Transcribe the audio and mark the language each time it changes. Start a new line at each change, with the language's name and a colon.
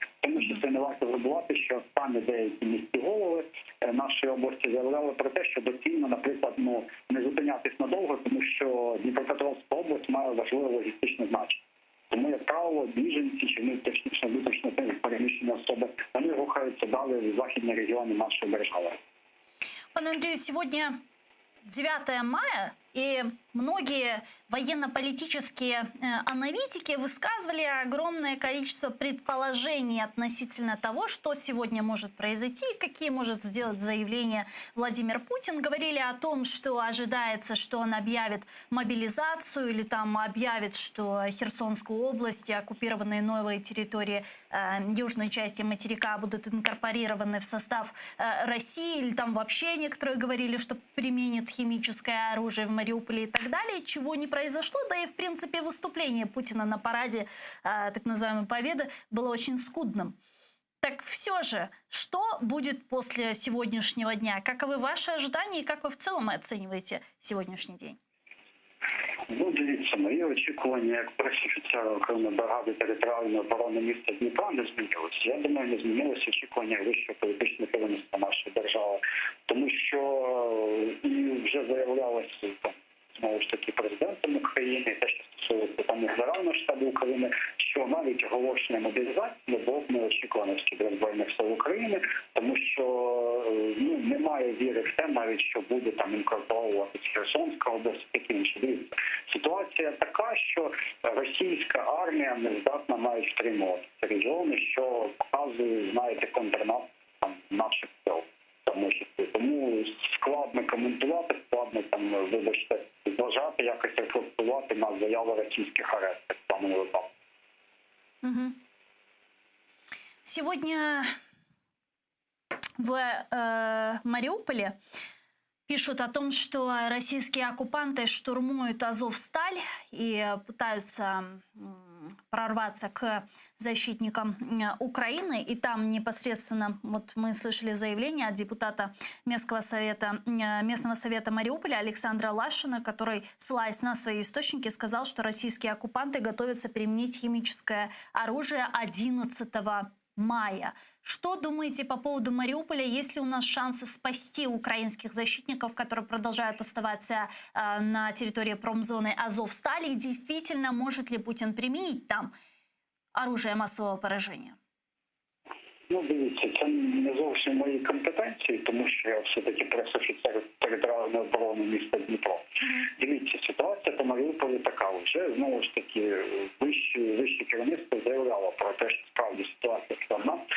Ukrainian: Тому що це не варто забувати, що самі деякі міські голови нашої області заявляли про те, що доцільно, наприклад, не зупинятись надовго, тому що Дніпропетровська область має важливе логістичне значення. Тому, як правило, біженці чи внутрішньо переміщені особи, вони рухаються далі в західні регіони нашої держави.
Russian: Пане Андрею, сегодня 9 мая, и многие военно-политические аналитики высказывали огромное количество предположений относительно того, что сегодня может произойти, какие может сделать заявления Владимир Путин. Говорили о том, что ожидается, что он объявит мобилизацию или там объявит, что Херсонскую область и оккупированные новые территории южной части материка будут инкорпорированы в состав России, или там вообще некоторые говорили, что применят химическое оружие в Мариуполе и так далее, чего не произошло. Да и, в принципе, выступление Путина на параде так называемой Победы было очень скудным. Так все же, что будет после сегодняшнего дня? Каковы ваши ожидания и как вы в целом оцениваете сегодняшний день?
Ukrainian: Дивіться, Дивіться, мої очікування як перший офіцер окремої бригади територіальної оборони міста Дніпра не змінилися. Я думаю, не змінилися очікування вищого політичного керівництва нашої держави, тому що і вже заявлялося там знову ж таки президентом України, те, що стосується там Генерального штабу України, що навіть оголошення мобілізації було б неочікувано для Збройних сил України, тому що немає віри в те, навіть що буде там інкорпоруватися Херсонська область, такі інші. Дивіться, ситуація така, що російська армія не здатна навіть втримувати регіони, що показує, знаєте, контрнаступ там наших сил. Тому складно коментувати, складно там, вибачте, зважати, якось рефлексувати на заяви російських арестів в даному випадку. Угу.
Russian: Сегодня в Мариуполе пишут о том, что российские оккупанты штурмуют Азовсталь и пытаются прорваться к защитникам Украины. И там непосредственно, вот мы слышали заявление от депутата местного совета Мариуполя Александра Лашина, который, ссылаясь на свои источники, сказал, что российские оккупанты готовятся применить химическое оружие 11 мая. Что думаете по поводу Мариуполя? Есть ли у нас шансы спасти украинских защитников, которые продолжают оставаться на территории промзоны Азовстали? И действительно, может ли Путин применить там оружие массового поражения?
Ukrainian: Дивіться, це не зовсім мої компетенції, тому що я все-таки пресофіцер територіальної оборони міста Дніпро. Дивіться, ситуація по Маріуполі така. Вже, знову ж таки, вище керівництво заявляло про те, що справді ситуація складна.